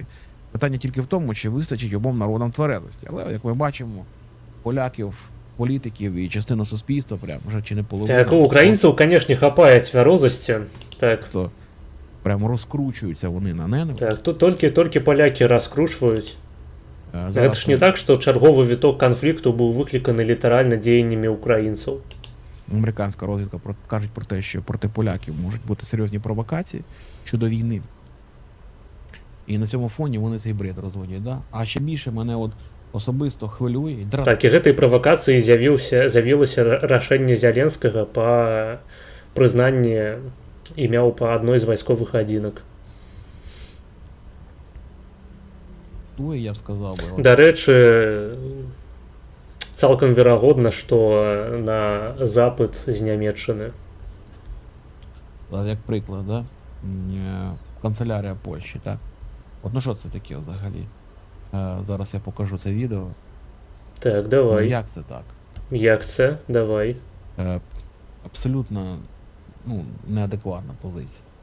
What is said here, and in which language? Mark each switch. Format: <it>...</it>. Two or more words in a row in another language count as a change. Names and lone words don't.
<uk>Питання тільки в тому, чи вистачить обом народам тверезості. Але, як ми бачимо, поляків, політиків і частину суспільства прям вже чи не половина. Так, у українців, звісно, хапає тверезості. Так. Прямо розкручуються вони на ненависть. Так, тільки поляки розкручують.</uk> <be>Гэта ж не так, што чарговы віток канфлікту быў выкліканы літаральна дзеяннямі ўкраінцаў.</be> <uk>Американська розвідка кажуть про те, що проти поляків можуть бути серйозні провокації щодо війни. І на цьому фоні вони цей бред розводять, да? А ще більше мене от особисто хвилює.</uk> <be>Так, і гэтай правакацыі з'явілася рашэнне Зяленскага па прызнанні імяў па адной з вайсковых адзінак.</be> <uk>Я б сказав би.</uk> <be>Дарэчы, цалкам верагодна, што на запад з Нямецчыны.</be> <uk>Як приклад, да? Канцелярія Польщі, так? От ну що це таке взагалі? Зараз я покажу це відео. Так, давай. Ну, як це так? Як це? Давай. Абсолютно неадекватна позиція.</uk>